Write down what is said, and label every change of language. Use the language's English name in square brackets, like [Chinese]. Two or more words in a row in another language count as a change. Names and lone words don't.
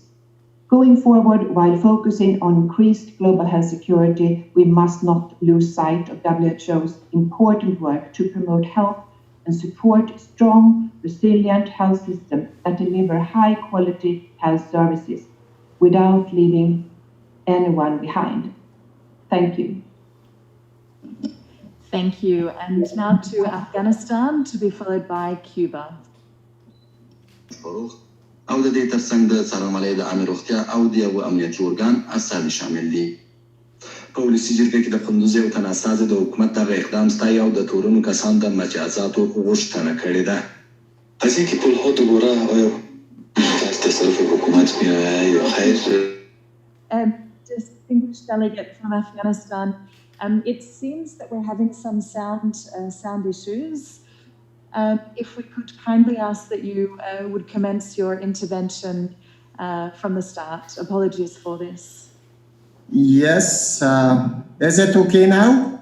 [English] Going forward, while focusing on increased global health security, we must not lose sight of WHO's important work to promote health and support strong, resilient health systems that deliver high-quality health services without leaving anyone behind. Thank you. Thank you. And now to Afghanistan, to be followed by Cuba. [Pashto] او د دې ترڅنګ د څارنوالۍ د عامې روغتیا او د یو امنیتي ارګان استازي شامل دي. په ولسي جرګه کې د کندوز یو تن استازي د حکومت دغه اقدام ستایي او د تورنو کسانو د مجازاتو غوښتنه کړې ده. [Persian] از اینکه پولها دوباره آیا در تصرف حکومت میآید یا خیر؟ [English] Distinguished delegate from Afghanistan, it seems that we're having some sound issues. If we could kindly ask that you would commence your intervention from the start. Apologies for this. Yes. Is it okay now?